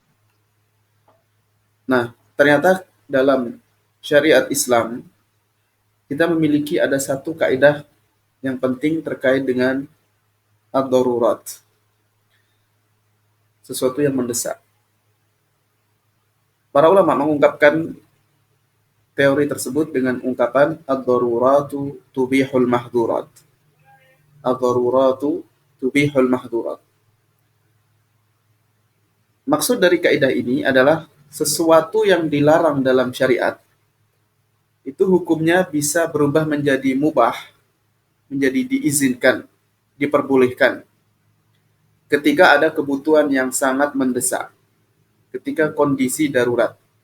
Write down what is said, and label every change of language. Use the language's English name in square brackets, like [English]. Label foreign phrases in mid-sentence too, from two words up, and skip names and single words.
[Indonesian] Nah, ternyata dalam syariat Islam kita memiliki ada satu kaidah yang penting terkait dengan ad-darurat, sesuatu yang mendesak. Para ulama mengungkapkan teori tersebut dengan ungkapan [Arabic] الضرورات تبيح المحظورات. الضرورات تبيح المحظورات. [Indonesian] Maksud dari kaidah ini adalah sesuatu yang dilarang dalam syariat itu hukumnya bisa berubah menjadi mubah, menjadi diizinkan, diperbolehkan ketika ada kebutuhan yang sangat mendesak, ketika kondisi darurat.